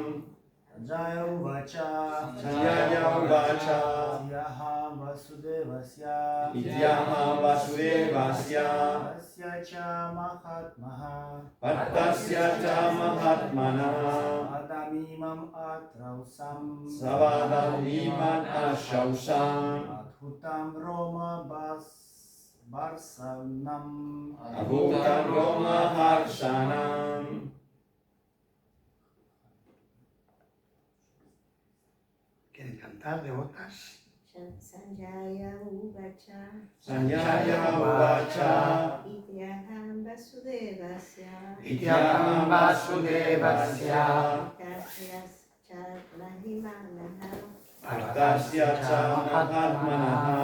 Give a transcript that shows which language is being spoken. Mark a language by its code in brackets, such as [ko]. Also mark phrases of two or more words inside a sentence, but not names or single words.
[sa] Sanjaya Uvacha Ityaham Vasudevasya Parthasya cha Mahatmanaha Samvadam imam ashravsham Adbhutam Roma Harshanam. [es] ¿Quieren cantar devotas? [sa] Sanjaya Uvacha Ityaham Vasudevasya Parthasya cha Mahatmanaha